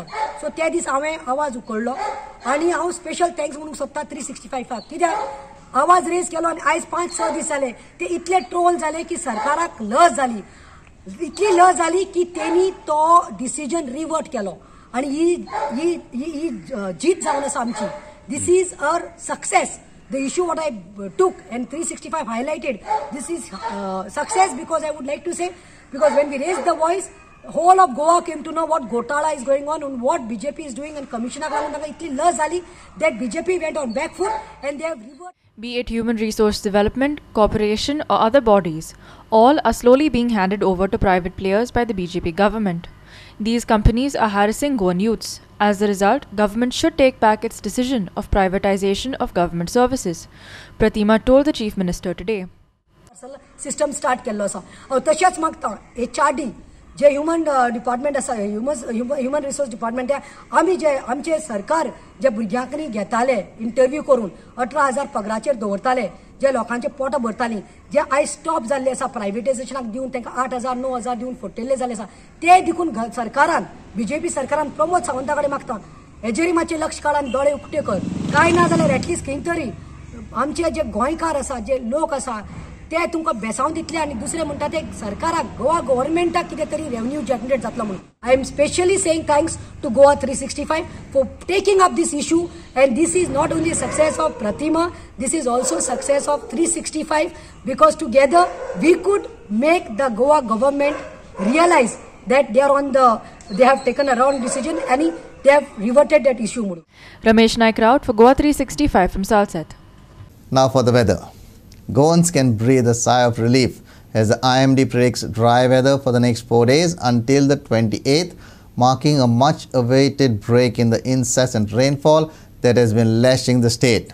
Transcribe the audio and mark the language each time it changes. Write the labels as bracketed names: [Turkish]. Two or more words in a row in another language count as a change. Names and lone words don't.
[Konkani] सो त्या दीस हांवें आवाज उखडलो आनी हांव [English] special thanks [Konkani] म्हणूंक सोदता 365 कित्याक आवाज रेज केलो आनी आयज 5-6 दीस जाले ते इतले ट्रोल जाले की सरकाराक लज जाली. इतली लज जाली की तेणी तो डिसिजन रिवर्ट केलो आनी ही जीत जावन आसा आमची. [English] this is our success. The issue what I took and 365 highlighted, this is success because I would like to say, because when we raised the voice, whole of Goa came to know what Gotala is going on and what BJP is doing, and Commissioner Galanda [Konkani] itli luz zali [English] that BJP went on back foot and they have reversed. Be it human resource development, corporation or other bodies, all are slowly being handed over to private players by the BJP government. These companies are harassing Goan youths. As a result, government should take back its decision of privatization of government services, Pratima told the Chief Minister today. System start [Konkani] केल्लो आसा तशेंच मागता HRD जे [English] human department [Konkani] आसा [English] human resource department [Konkani] आमी जे आमचे सरकार जे भुरग्यांकनी घेताले इंटरव्यू करून 18,000 पगाराचेर दवरताले जे लोकांचे पोटां भरतालीं जे आयज स्टॉप जाल्ले आसा प्रायवेटायझेशनाक दिवन तांकां 8,000 9,000 दिवन फुट्टेल्ले जाल्ले आसा ते देखून सरकारान BJP सरकारान प्रमोद सावंता कडेन मागता हेजेरी मातशें लक्ष काड आनी दोळे उक्ते कर कांय ना जाल्यार एटलिस्ट खंय तरी आमचे जे गोंयकार आसा जे लोक आसा ते तुमकां बेसांव दितले आनी दुसरे म्हणटा ते सरकाराक गोवा गव्हर्नमेंटाक कितें तरी रेवन्यू जनरेट जातलो म्हणून [English] I am specially saying thanks to Goa 365 for taking up this issue and this is not only success of Pratima this is also success of 365 because together we could make the Goa government realize that they have taken a wrong decision and they have reverted that issue. Ramesh Naik Raut for Goa 365 from Salsett. Now for the weather. Goans can breathe a sigh of relief as the IMD predicts dry weather for the next 4 days until the 28th, marking a much awaited break in the incessant rainfall that has been lashing the state.